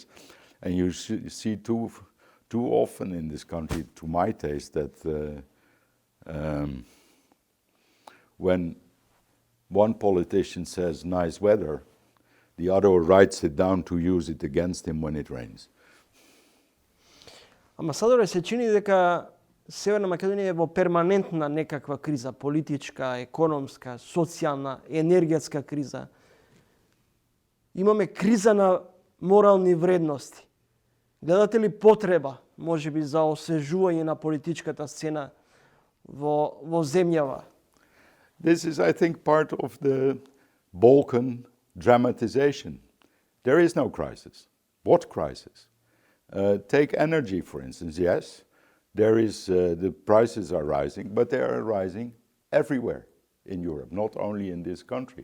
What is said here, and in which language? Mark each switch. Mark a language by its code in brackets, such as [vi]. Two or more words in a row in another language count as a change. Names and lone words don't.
[en] And you see too often in this country, to my taste, that when one politician says nice weather, the other writes it down to use it against him when it rains. [mk] Амбасадоре, се чини дека Северна Македонија е во перманентна некаква криза, политичка, економска, социјална, енергетска криза. Имаме криза на морални вредности. Гледате ли потреба, можеби, за освежување на политичката сцена во земјава. [en] This is, I think, part of the Balkan dramatization. There is no crisis. What crisis? Take energy, for instance. Yes, there is, the prices are rising, but they are rising everywhere in Europe, not only in this country.